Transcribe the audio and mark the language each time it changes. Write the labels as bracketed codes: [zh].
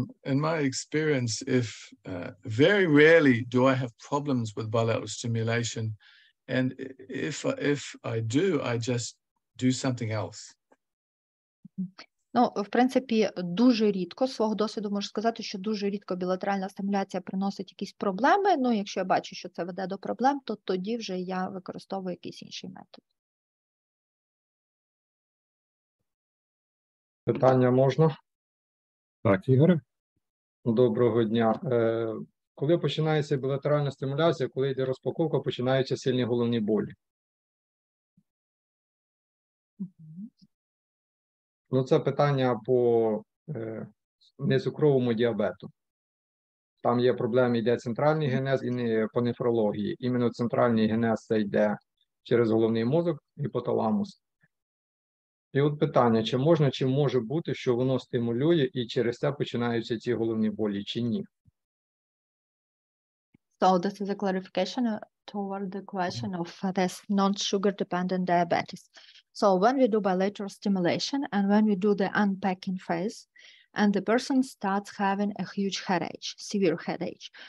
[en] In my experience, very rarely do I have problems with bilateral stimulation, and if I do, I just do something else. [uk] Ну, в принципі, дуже рідко, з свого досвіду можу сказати, що дуже рідко білатеральна стимуляція приносить якісь проблеми. Ну, якщо я бачу, що це веде до проблем, то тоді вже я використовую якийсь інший метод. Питання можна? Так, Ігоре. Доброго дня. Коли починається білатеральна стимуляція, коли йде розпаковка, починаються сильні головні болі. Ну, це питання по нецукровому діабету. Там є проблеми, йде центральний генез і по нефрології. Іменно центральний генез це йде через головний мозок, гіпоталамус. І от питання, чи можна, чи може бути, що воно стимулює і через це починаються ці головні болі, чи ні? [en] So this is a clarification toward the question of this non-sugar dependent diabetes. So when we do bilateral stimulation and when we do the unpacking phase, and the person starts having a huge headache, severe headache.